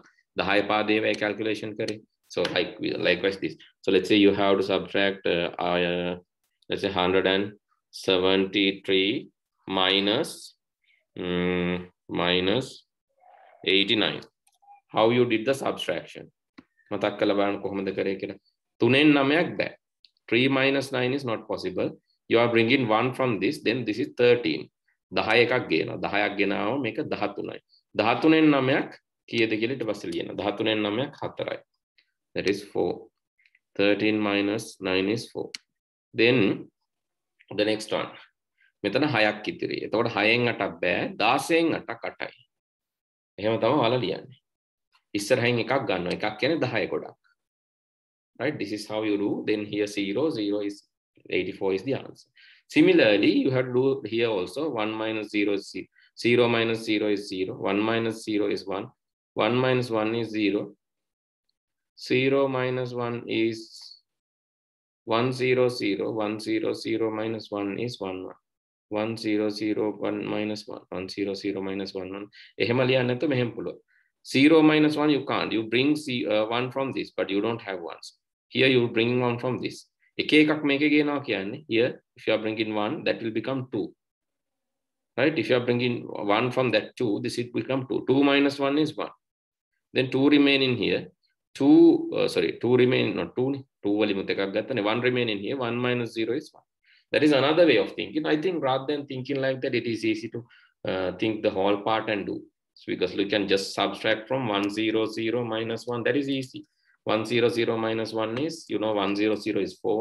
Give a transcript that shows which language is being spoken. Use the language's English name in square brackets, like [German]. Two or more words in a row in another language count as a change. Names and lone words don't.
[English] The high part they were calculation kare. So likewise this. So let's say you have to subtract let's say 173 minus 89. How you did the subtraction? [Sinhala] මතක් කරලා බලන්න කොහොමද කරේ කියලා. 3න් 9ක් බෑ. [English] 3 minus 9 is not possible. You are bringing 1 from this, then this is 13. [Sinhala] 10 එකක් ගේනවා. 10ක් ගෙනාවම මේක 13යි. 13න් 9ක් කීයද කියලා ඊට පස්සේ ලියනවා. 13න් 9ක් 4යි. [English] That is 4. 13 minus 9 is 4. Then the next one. [Sinhala] මෙතන 6ක් ඉතිරි. එතකොට 6න් 8ක් බෑ. 16න් 8ක් 8යි. එහෙම තමයි ඔයාලා ලියන්නේ. ඉස්සරහින් එකක් ගන්නවා. එකක් කියන්නේ 10 ගොඩක්. [English] Right? This is how you do. Then here 0 is 84 is the answer. Similarly, you have to do here also. 1 minus 0 is 0. 0 minus 0 is 0. 1 minus 0 is 1. 1 minus 1 is 0. 0 minus 1 is 100. 100 minus 1 is 11. 100 minus 1. 100 minus 11. [Sinhala] එහෙම ලියන්න නැත්නම් මෙහෙම පුළුවන්. [English] 0 minus 1 you can't. You bring 1 from this, but you don't have 1s. Here you bring 1 from this. [Sinhala] එක එකක් මේකේ ගේනවා කියන්නේ. [English] Here if you are bringing 1, that will become 2. Right? If you are bringing 1 from that 2, this will become 2. 2 minus 1 is 1. Then 2 remain in here. 2 remain, not 2. 2 [Sinhala] වලිමුත් එකක් ගත්තනේ. [English] 1 remain in here. 1 minus 0 is 1. That is another way of thinking. I think rather than thinking like that, it is easy to think the whole part and do. So because you can just subtract from 100 minus 1. That is easy. 100 minus 1 is, 100 is 4.